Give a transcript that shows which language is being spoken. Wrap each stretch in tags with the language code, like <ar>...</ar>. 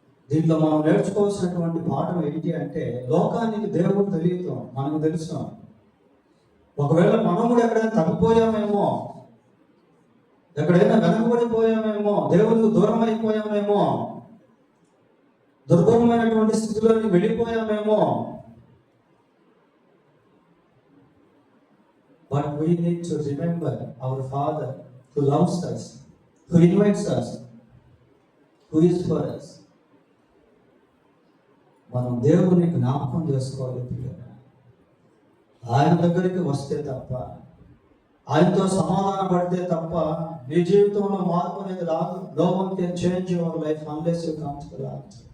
<te>దీంట్లో మనం నేర్చుకోవాల్సినటువంటి పాఠం ఏంటి అంటే, లోకానికి దేవుడు తెలియదు, మనకు తెలుసు. ఒకవేళ మనం కూడా ఎక్కడైనా తప్పిపోయామేమో, ఎక్కడైనా వెనకబడిపోయామేమో, దేవుడికి దూరం అయిపోయామేమో, దుర్భరమైనటువంటి స్థితిలోకి వెళ్ళిపోయామేమో.</te> <en>But we need to remember our Father who loves us, who invites us, who is for us.</en> <te>మనం దేవుని జ్ఞాపకం చేసుకోవాలి. ఆయన దగ్గరికి వస్తే తప్ప, ఆయనతో సమాధాన పడితే తప్ప నీ జీవితంలో మార్పు అనేది రాదు.</te> <en>No one can change your life unless you come to the Lord.</en>